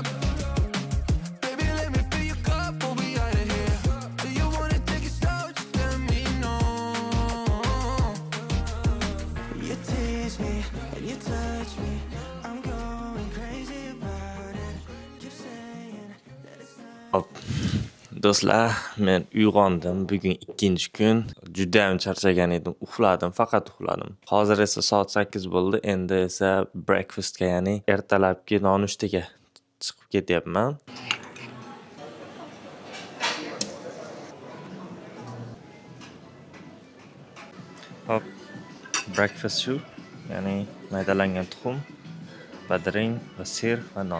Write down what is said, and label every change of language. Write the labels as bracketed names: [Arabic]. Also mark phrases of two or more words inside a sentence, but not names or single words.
[English] Baby, let me fill your cup. We'll be out of here. Do you wanna take it slow? Just let me know. You tease me and you touch me. I'm going crazy about it. Keep saying that it's not. [Uzbek] Do'stlar, men uyg'ondim. Bugun ikkinchi kun. Juda ham charchagan edim. Faqat uxladim. Hozir esa soat 8 bo'ldi. Endi esa breakfastga, ya'ni ertalabki nonushtaga chiqib ketyapman. Hop, breakfast shu, ya'ni maydalangan tuxum, badring va sir va non.